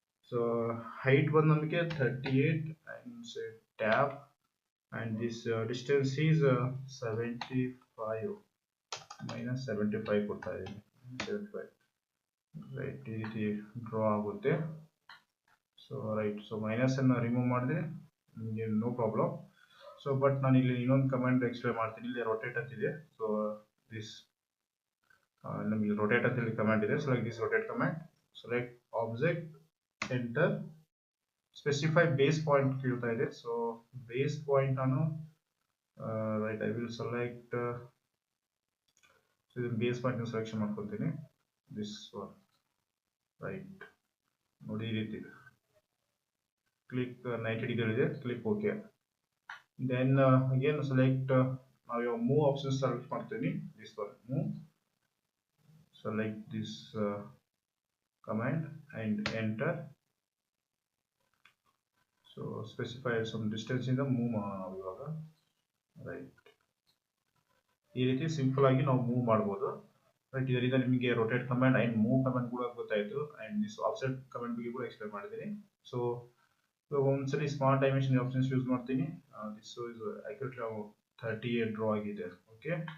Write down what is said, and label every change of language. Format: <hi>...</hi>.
<kn>So height ಬಂದು ನಮಗೆ</kn> <en>38 and say tab and this distance is 75 minus 75</en> <kn>ಕೊಡ್ತಾ ಇದ್ದೀನಿ,</kn> <en>75, right.</en> <kn>ಈ ರೀತಿ ಡ್ರಾ ಆಗುತ್ತೆ. So right. ಸೊ ಮೈನಸ್ ಅನ್ನು ರಿಮೂವ್ ಮಾಡಿದ್ರೆ ನಿಮಗೆ ನೋ ಪ್ರಾಬ್ಲಮ್. ಸೊ ಬಟ್ ನಾನು ಇಲ್ಲಿ ಇನ್ನೊಂದು ಕಮೆಂಟ್ ಎಕ್ಸ್ಪ್ಲೇನ್ ಮಾಡ್ತೀನಿ. ಇಲ್ಲಿ ರೊಟೇಟ್ ಅಂತಿದೆ. ಸೊ ದಿಸ್ ನಮಗೆ ರೊಟೇಟ್ ಅಂತ ಹೇಳಿ ಕಮೆಂಟ್ ಇದೆ.</kn> <en>select this rotate comment, select object, enter, specify base point</en> <kn>ಕೇಳ್ತಾ ಇದೆ.</kn> <en>So base point ನಾನು right I will select.</en> <kn>So ಇದನ್ನು ಬೇಸ್ ಪಾಯಿಂಟ್ ಸೆಲೆಕ್ಷನ್ ಮಾಡ್ಕೊಳ್ತೀನಿ.</kn> <en>This one, right.</en> <kn>ನೋಡಿ ಈ ರೀತಿ ಕ್ಲಿಕ್ 90 ಡಿಗ್ರಿ ಇದೆ, click okay. Then again select, ನಾವು ಇವಾಗ ಮೂವ್ ಆಪ್ಷನ್ ಸೆಲೆಕ್ಟ್ ಮಾಡ್ತೀನಿ.</kn> <en>This one move, select this command and enter. So specify some distance in the move</en> <kn>ನಾವು ಇವಾಗ,</kn> <en>Right.</en> <kn>ಈ ರೀತಿ ಸಿಂಪಲ್ ಆಗಿ ನಾವು ಮೂವ್ ಮಾಡಬಹುದು, ರೈಟ್. ಇದರಿಂದ ನಿಮಗೆ rotate command and move command ಕೂಡ ಗೊತ್ತಾಯಿತು. ಅಂಡ್ ದಿಸ್ ಆಫ್ಸೆಟ್ ಕಮಾಂಡ್ ಬಗ್ಗೆ ಕೂಡ ಎಕ್ಸ್ಪ್ಲೇನ್ ಮಾಡಿದ್ದೀನಿ. ಸೊ ಇವಾಗ ಒಂದ್ಸರಿ ಸ್ಮಾರ್ಟ್ ಡೈಮೆನ್ಷನ್ ಆಪ್ಷನ್ಸ್ ಯೂಸ್ ಮಾಡ್ತೀನಿ.</kn> <en>This is accurate 38 draw ಆಗಿದೆ, okay.</en>